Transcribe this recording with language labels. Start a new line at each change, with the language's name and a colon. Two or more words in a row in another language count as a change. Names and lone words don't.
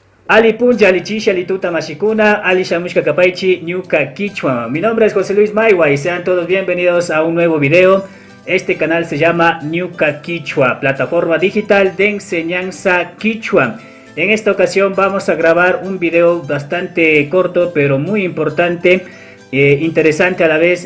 Quechua: Ali puncha, ali chisha, ali tuta mashikuna, ali shamushka kapaichi, ñuka Quichua.
Spanish: Mi nombre es José Luis Maiwa y sean todos bienvenidos a un nuevo video. Este canal se llama ñuka Quichua, plataforma digital de enseñanza Quichua. En esta ocasión vamos a grabar un video bastante corto pero muy importante, interesante a la vez.